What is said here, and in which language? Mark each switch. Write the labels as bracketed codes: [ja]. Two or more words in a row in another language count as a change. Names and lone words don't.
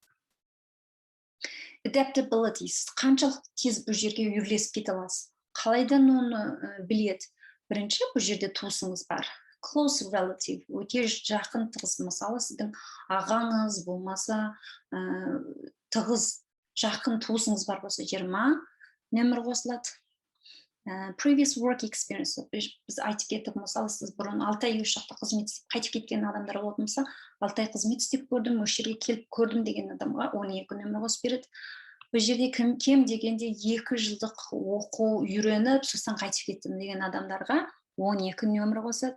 [kk] Adaptability, қаншалықты тез бұл жерге үйірлесіп кете аласыз. Қалайдан оны біледі? Бірінші, бұл жерде туысыңыз бар. [en] Close relative, [kk] өте жақын тығыз. Мысалы, сіздің ағаңыз болмаса, тығыз жақын туысыңыз бар болса, 20 нөмір қосылады. [en] Previous work experience, [kk] біз айтып кеттік, мысалы, сіз бұрын 6 ай осы жақта қызмет істеп, қайтып кеткен адамдар болатын болса, 6 ай қызмет істеп көрдім, осы жерге келіп көрдім деген адамға 12 нөмір қосып береді. Бұл жерде кем дегенде 2 жылдық оқу үйреніп, сосын қайтып кеттім деген адамдарға 12 нөмір қосады.